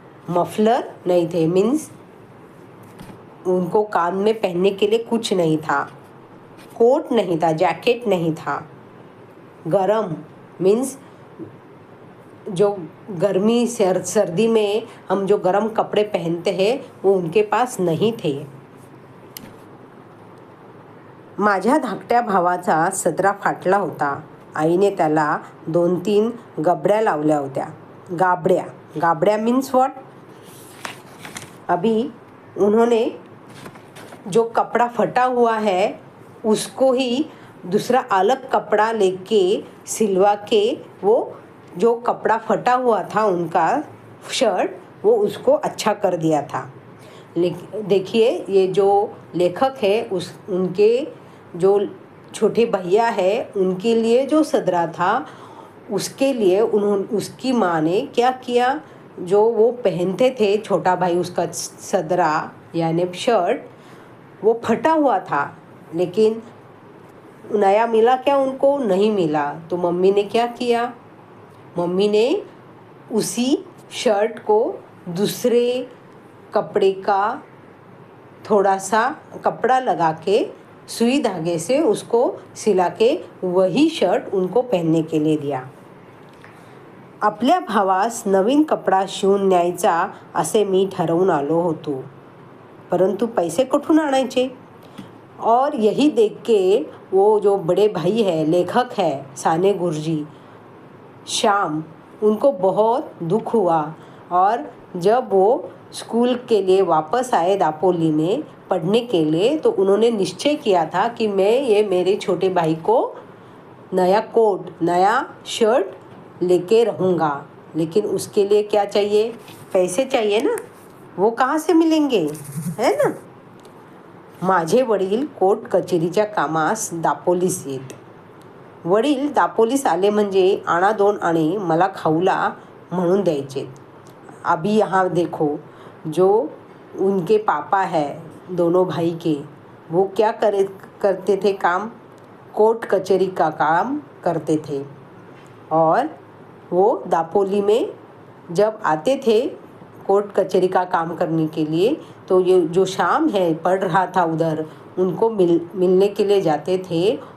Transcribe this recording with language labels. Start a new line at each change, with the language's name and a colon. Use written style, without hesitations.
Hindi: Muffler नहीं थे, means उनको कान में पहनने के लिए कुछ नहीं था. कोट नहीं था, जैकेट नहीं था. गरम मीन्स जो गर्मी सर्दी में हम जो गरम कपड़े पहनते हैं वो उनके पास नहीं थे.
Marathi: माझ्या धाकट्या भावाचा सदरा फाटला होता. आईने त्याला 2-3 गबड्या लावल्या होत्या.
English: गाबड्या means what.
Hindi: अभी उन्होंने जो कपड़ा फटा हुआ है उसको ही दूसरा अलग कपड़ा लेके सिलवा के वो जो कपड़ा फटा हुआ था उनका शर्ट, वो उसको अच्छा कर दिया था. देखिए, ये जो लेखक है उनके जो छोटे भैया है उनके लिए जो सदरा था उसके लिए उसकी माँ ने क्या किया, जो वो पहनते थे छोटा भाई उसका सदरा यानी शर्ट, वो फटा हुआ था, लेकिन नया मिला क्या, उनको नहीं मिला. तो मम्मी ने क्या किया, मम्मी ने उसी शर्ट को दूसरे कपड़े का थोड़ा सा कपड़ा लगा के सुई धागे से उसको सिला के वही शर्ट उनको पहनने के लिए दिया.
Marathi: आपल्या भावास नवीन कपडा शिवून न्यायचा असे मी ठरवून आलो होतो, परंतु पैसे कुठून आणायचे?
Hindi: और यही देख के वो जो बड़े भाई है, लेखक है साने गुरुजी, श्याम, उनको बहुत दुख हुआ। और जब वो स्कूल के लिए वापस आए दापोली में पढ़ने के लिए, तो उन्होंने निश्चय किया था कि मैं ये मेरे छोटे भाई को नया कोट, नया शर्ट लेके रहूँगा। लेकिन उसके लिए क्या चाहिए? पैसे चाहिए ना, वो कहाँ से मिलेंगे, है ना?
Marathi: माझे वडील कोर्ट कचेरीच्या कामास दापोलीस येत. वडील दापोलीस आले म्हणजे आणा दोन आणे मला खाऊला म्हणून द्यायचे.
Hindi: अभी यहाँ देखो, जो उनके पापा है दोनों भाई के, वो क्या करते थे काम? कोर्ट कचहरी का काम करते थे। और वो दापोली में जब आते थे कोर्ट कचहरी का काम करने के लिए, तो ये जो शाम है पढ़ रहा था उधर, उनको मिलने के लिए जाते थे।